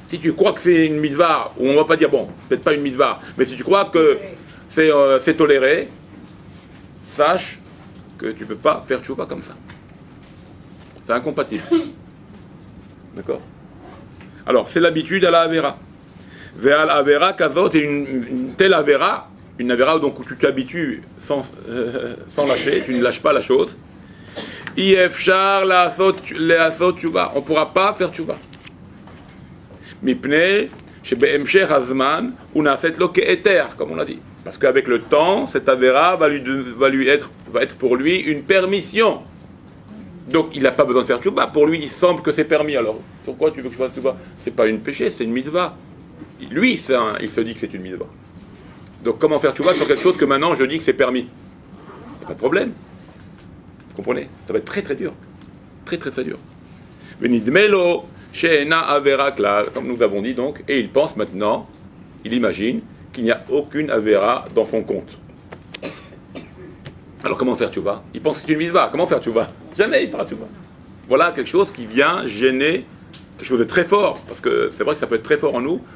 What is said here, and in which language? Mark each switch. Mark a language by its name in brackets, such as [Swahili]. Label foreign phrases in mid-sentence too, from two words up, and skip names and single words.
[French] Si tu crois que c'est une mitzvah, ou on va pas dire, bon, peut-être pas une mitzvah, mais si tu crois que c'est toléré, sache que tu ne peux pas faire tchouva comme ça. C'est incompatible. D'accord? Alors, c'est l'habitude à la avera. [Hebrew] ועל עבירה כזאת, [French] et une telle avera, une avera donc où tu t'habitues sans lâcher, tu ne lâches pas la chose. [Hebrew] אפשר לעשות תשובה. [French] On ne pourra pas faire tchouva. [Hebrew] מפני שבהמשך הזמן נעשית לו כהיתר, [French] comme on a dit. Parce qu'avec le temps, cette avera va être pour lui une permission. Donc il n'a pas besoin de faire tchouba. Pour lui, il semble que c'est permis. Alors, pourquoi tu veux que je fasse tchouba? C'est pas une péché, c'est une mitzvah. Lui, il se dit que c'est une mitzvah. Donc comment faire tchouba sur quelque chose que maintenant je dis que c'est permis? Il n'y a pas de problème. Vous comprenez? Ça va être très très dur. Très très très dur. [Hebrew] ונדמה לו שאינה עבירה כלל, [French] comme nous avons dit donc, et il pense maintenant, il imagine qu'il n'y a aucune avera dans son compte. Alors comment faire tchouva? Il pense que c'est une mitzvah. Comment faire tchouva? Jamais il fera tchouva. Voilà quelque chose qui vient gêner, quelque chose de très fort, parce que c'est vrai que ça peut être très fort en nous.